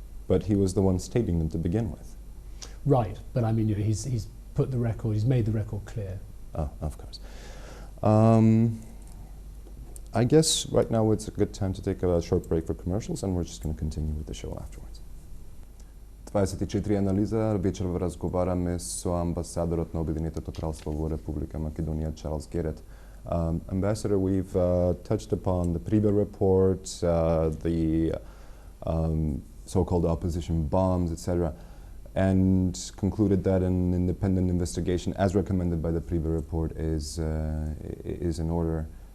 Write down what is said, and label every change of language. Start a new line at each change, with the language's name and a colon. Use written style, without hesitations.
English: But he was the one stating them to begin with. Right, but I mean, you know, he's put the record, he's made the record clear. Oh, of course. I guess right now it's a good time to take a short break for commercials, and we're just going to continue with the show afterwards.
Macedonian: 24 Анализа вечер разговаряме со амбасадорот на Обединетото кралство во Република Македонија Чарлз Герет.
English: Ambassador, we've touched upon the Priba report, the so-called opposition bombs, etc., and concluded that an independent investigation, as recommended by the Priba report, is in order.